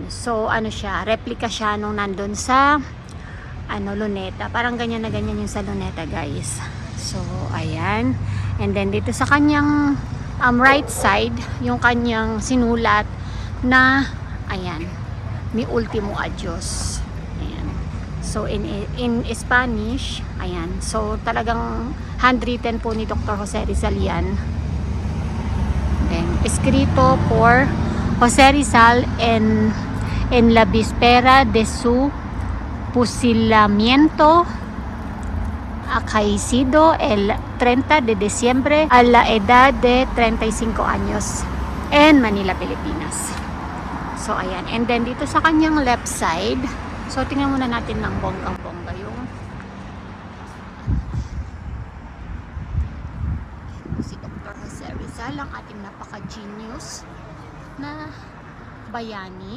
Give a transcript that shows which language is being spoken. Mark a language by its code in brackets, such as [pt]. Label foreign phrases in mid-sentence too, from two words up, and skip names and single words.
[tl] So, ano siya, replica siya nung nandun sa Luneta. Parang ganyan na ganyan yung sa Luneta, guys. So, ayan. And then, dito sa kanyang [en] right side, [tl] yung kanyang sinulat na, ayan, mi ultimo adios. Ayan. [en] So, in Spanish, [tl] ayan. So, talagang handwritten po ni Dr. Jose Rizal yan. [en] Then, [es] escrito por Jose Rizal en la víspera de su fusilamiento acaecido el 30 de diciembre a la edad de 35 años en Manila, Pilipinas. [tl] So, ayan. And then, dito sa kanyang [en] left side, [tl] so, tingnan muna natin ng bonggang-bongga yung si Dr. Jose Rizal, ang ating napaka-genius na bayani.